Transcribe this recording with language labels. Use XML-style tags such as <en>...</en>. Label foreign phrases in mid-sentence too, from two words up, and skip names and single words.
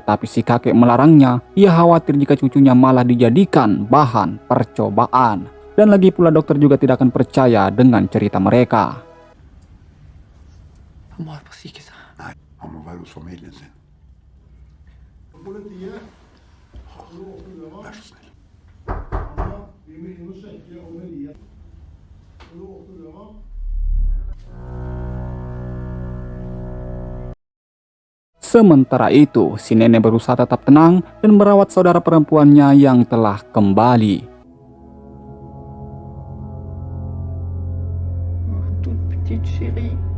<id>Tetapi si kakek melarangnya. Ia khawatir jika cucunya malah dijadikan bahan percobaan. Dan lagi pula dokter juga tidak akan percaya dengan cerita mereka.</id> <no>Han var på psyket. Nej, han må være hos familien sin. Vær så snill.</no> <id>Sementara itu, si nenek berusaha tetap tenang dan merawat saudara perempuannya yang telah kembali.</id> <fr>Toute petite chérie.</fr>